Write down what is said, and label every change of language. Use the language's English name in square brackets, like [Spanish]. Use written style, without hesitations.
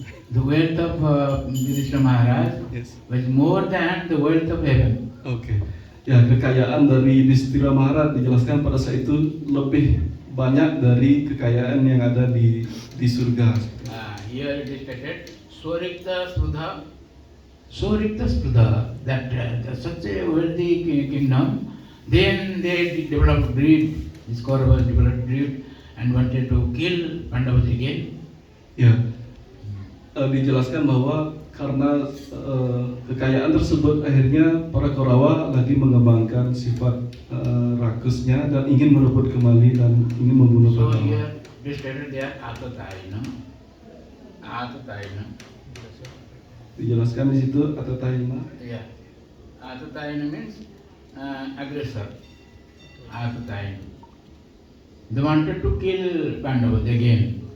[English] The wealth of Yudhishthira Maharaj Yes. was more than the wealth of heaven. [Indonesian] Oke. Ya, kekayaan dari Yudhishthira Maharaj dijelaskan pada saat itu lebih banyak dari kekayaan yang ada di surga. [English] Here it is stated, Swarikta Sprudha. Swarikta Sprudha, that such a wealthy kingdom, then they developed greed, these Kauravas developed greed and wanted to kill Pandavas again. [Indonesian] Ya, dijelaskan bahwa karena kekayaan tersebut akhirnya para Kaurawa lagi mengembangkan sifat rakusnya dan ingin merebut kembali dan ingin membunuh [English] So [Indonesian] Pandawa. [English] here they stated they are Atatai, Atatai, [Indonesian] Dijelaskan di situ Atataima. [English] Yeah. Atatai means aggressor. Atatai. They wanted to kill Pandavas again.